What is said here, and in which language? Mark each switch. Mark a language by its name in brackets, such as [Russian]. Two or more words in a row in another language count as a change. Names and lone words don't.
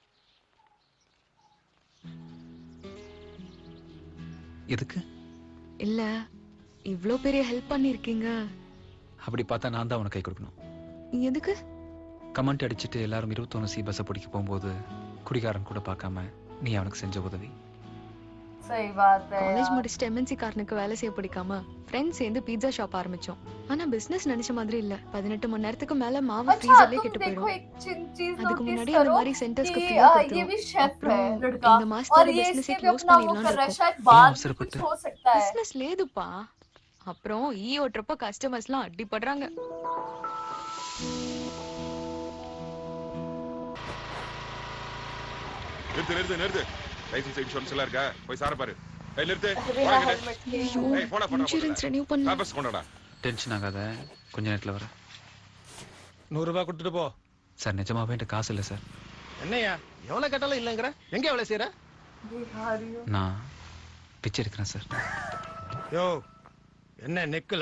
[Tamil] எதுக்கு? இல்ல இவ்ளோ பெரிய ஹெல்ப் பண்ணிருக்கீங்க. அப்படி பார்த்தா நான் தான் உனக்கு கை கொடுக்கணும். எதுக்கு? கமெண்ட் அடிச்சுட்டு எல்லாரும் 21C பஸ்ஸை பிடிக்க போகும்போது குடிகாரன் கூட பார்க்காம நீ அவனுக்கு செஞ்ச உதவி. [Hindi] सही बात है [Tamil] காலேஜ் [Hindi] यार। [Tamil] முடிச்சுட்டு எம்என்சி காரனுக்கு வேலை செய்ய பிடிக்காம ஃப்ரெண்ட்ஸ் சேர்ந்து பீட்சா ஷாப் ஆரம்பிச்சோம். ஆனா பிசினஸ் நினைச்ச மாதிரி இல்ல. 18 மணி நேரத்துக்கு மேல மாவு [Hindi] अच्छा [Tamil] ஃப்ரீசர்லயே [Hindi] तुम [Tamil] கெட்டு [Hindi] देखो [Tamil] போயிடும். [Hindi] एक चीज [Tamil] அதுக்கு [Hindi] नोटिस [Tamil] முன்னாடி இந்த [Hindi] करो [Tamil] மாதிரி சென்டர்ஸ்க்கு [Hindi] कि [Tamil] ஃப்ரீயா [Hindi] ये [Tamil] கொடுத்துரும். [Hindi] भी शेफ है [Tamil] அப்புறம் [Hindi] लड़का [Tamil] இந்த மாசத்தோட [Hindi] और ये [Tamil] பிசினஸே [Hindi] इसने भी [Tamil] க்ளோஸ் [Hindi] अपना वो [Tamil] பண்ணிடலாம் [Hindi] कर रहा है, [Tamil] இருக்கோம். [Hindi] शायद बाद में [Tamil] அவசரப்பட்டு? [Hindi] कुछ हो सकता है। [Telugu] பிசினஸ் லேதுப்பா. [Tamil] அப்புறம் ஓட்டுறப்ப கஸ்டமர்ஸ்லாம் அடிபடுறாங்க. நிறுத்து [English] license insurance [Tamil] எல்லாம் இருக்கா? போய் சார பாரு. நிறுத்து. [Hindi] बिना हेलमेट के [Tamil] ஐயோ [English] insurance renew [Tamil] பண்ண வாபஸ் கொண்டாடா. டென்ஷன் ஆகாத, கொஞ்ச நேரத்தில் வரேன். 100 ரூபாய் கொடுத்துட்டு போ. சார் நிஜமாவே என்கிட்ட காசு இல்லை சார். என்னையா எவ்வளவு கேட்டாலும் இல்லங்கிற? எங்க எவ்வளவு செய்யற? [Hindi] बिहारियों [Tamil] நான் பிச்சை எடுக்கிறேன் சார். யோ என்ன நெக்குல?